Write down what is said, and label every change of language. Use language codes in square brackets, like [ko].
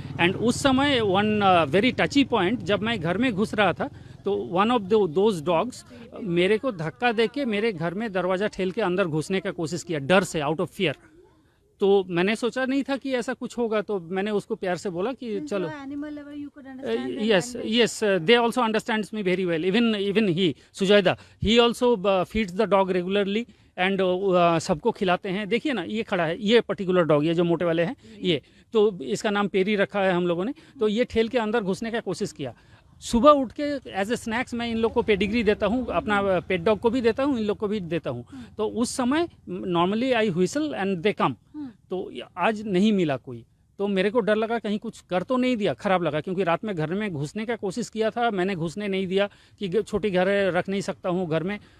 [hi] And उस समय [en] one very touchy point, [hi] जब मैं घर में घुस रहा था तो [en] one of those dogs [hi] मेरे को धक्का देके मेरे घर में दरवाज़ा ठेल के अंदर घुसने का कोशिश किया, डर से, [en] Out of fear. [hi] तो मैंने सोचा नहीं था कि ऐसा कुछ होगा, तो मैंने उसको प्यार से बोला कि चलो। [en] yes, they also understands me very well. Even he, Sujaida, he also feeds the dog regularly and [hi] सबको खिलाते हैं। देखिए ना, ये खड़ा है, ये पर्टिकुलर डॉग, ये जो मोटे वाले हैं, ये तो इसका नाम पेरी रखा है हम लोगों ने। तो ये ठेल के अंदर घुसने का कोशिश किया। सुबह उठ के [en] as a snacks [hi] मैं इन लोग को पेडिग्री देता हूँ, अपना पेट डॉग को भी देता हूँ, इन लोग को भी देता हूँ। तो उस समय [en] Normally I whistle and they come. [hi] तो आज नहीं मिला कोई, तो मेरे को डर लगा कहीं कुछ कर तो नहीं दिया, खराब लगा, क्योंकि रात में घर में घुसने का कोशिश किया था, मैंने घुसने नहीं दिया कि छोटी घर रख नहीं सकता हूँ घर में।